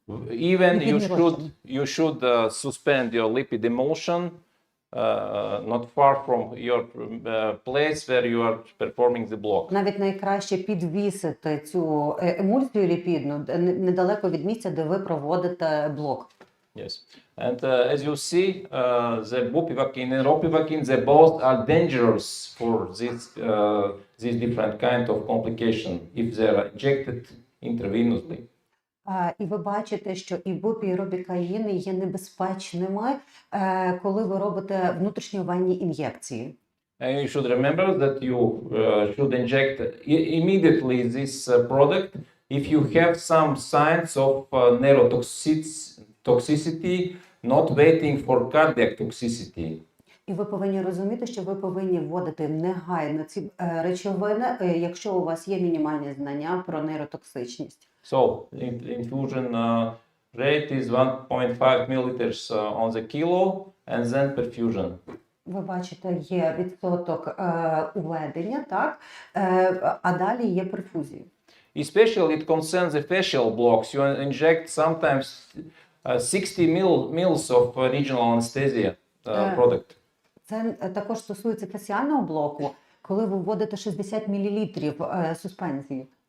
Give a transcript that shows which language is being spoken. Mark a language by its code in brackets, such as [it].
[en] Even you should suspend your lipid emulsion not far from your place where you are performing the block. [uk] Навіть найкраще підвісити цю емульсію ліпідну недалеко від місця, де ви проводите блок. Yes. [en] And as you see, the bupivacaine and ropivacaine, they both are dangerous for these different kind of complication if they are injected intravenously. [uk] І ви бачите, що ібупі і робікаїни є небезпечними, коли ви робите внутрішньовенні ін'єкції. [en] And you should remember that you should inject immediately this product if you have some signs of neurotoxicity, not waiting for cardiac toxicity. [uk] І ви повинні розуміти, що ви повинні вводити негайно ці речовини, якщо у вас є мінімальні знання про нейротоксичність. [en] So infusion rate is 1.5 milliliters on the kilo and then perfusion. [uk] Ви бачите, є відсоток уведення, так? А далі є перфузія. [en] Especially it concerns the facial blocks. You inject sometimes 60 mils of regional anesthesia product. [uk] Це також стосується фасіального блоку, коли ви вводите 60 мл суспензії.